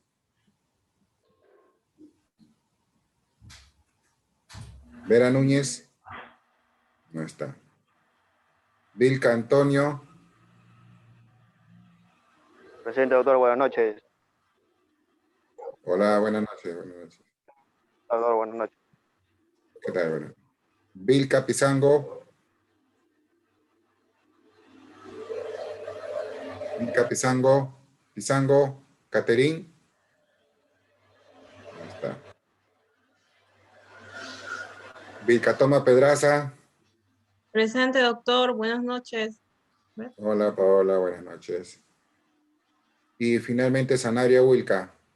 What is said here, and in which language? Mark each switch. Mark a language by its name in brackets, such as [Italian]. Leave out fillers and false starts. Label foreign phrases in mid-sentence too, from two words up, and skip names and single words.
[Spanish] Vera Núñez. No está. Vilca Antonio. Presente, doctor. Buenas noches. Hola, buenas noches. Buenas noches. Doctor, buenas noches. ¿Qué tal? Bueno. Vilca Pizango. Vilca Pizango. Pizango. Caterín. Ahí está. Vilca Toma Pedraza. Presente, doctor. Buenas noches. Hola, Paola. Buenas noches. Y finalmente Sanabria Wilca.